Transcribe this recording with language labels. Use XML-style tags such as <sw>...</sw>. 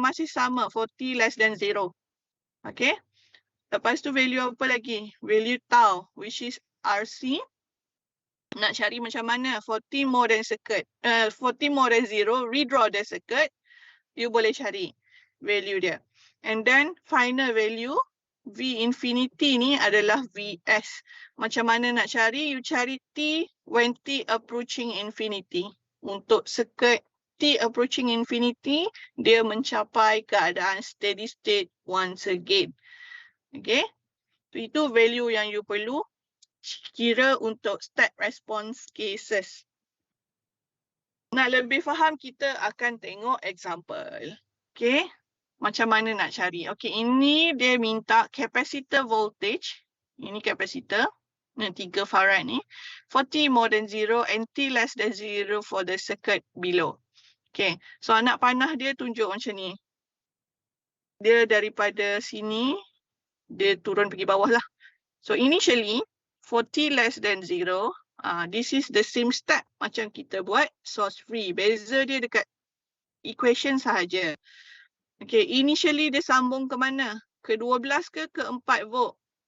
<ms>Masih sama for T less than 0. Okay. Lepas tu value apa lagi? Value tau,</ms> <en>which is RC.</en> <ms>Nak cari macam mana for T more than circuit.</ms> <en>For T more than 0, redraw the circuit.</en> <ms>You boleh cari value dia. And then final value, V infinity ni adalah VS. Macam mana nak cari?</ms> <en>You cari T when T approaching infinity.</en> <ms>Untuk circuit T approaching infinity, dia mencapai keadaan steady state once again. Okay. So, itu value yang you perlu kira untuk step response cases. Nak lebih faham, kita akan tengok example. Okay. Macam mana nak cari. Okay, ini dia minta capacitor voltage. Ini capacitor. Ini 3 farad ni.</ms> <en>40 more than 0 and T less than 0 for the circuit below.</en> <ms>Okay, so anak panah dia tunjuk macam ni. Dia daripada sini, dia turun pergi bawah lah.</ms> <en>So initially, for T less than 0, this is the same step</en> <ms>macam kita buat</ms> <en>source free.</en> <ms>Beza dia dekat equation sahaja. Okay, initially dia sambung ke mana? Ke 12 ke 4 volt?</ms>